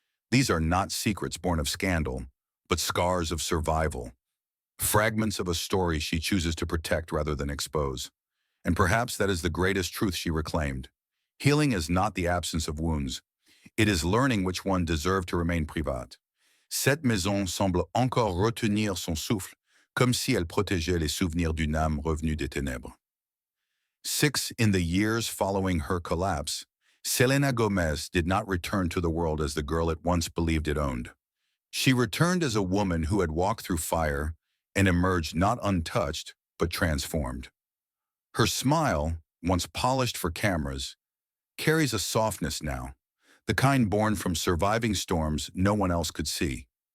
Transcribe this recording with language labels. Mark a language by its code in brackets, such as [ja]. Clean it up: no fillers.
[en] These are not secrets born of scandal, but scars of survival. Fragments of a story she chooses to protect rather than expose. And perhaps that is the greatest truth she reclaimed. Healing is not the absence of wounds. It is learning which one deserve to remain privat. [fr] Cette maison semble encore retenir son souffle, comme si elle protégeait les souvenirs d'une âme revenue des ténèbres. [en] In the years following her collapse, Selena Gomez did not return to the world as the girl it once believed it owned. She returned as a woman who had walked through fire and emerged not untouched, but transformed. Her smile, once polished for cameras, carries a softness now, the kind born from surviving storms no one else could see.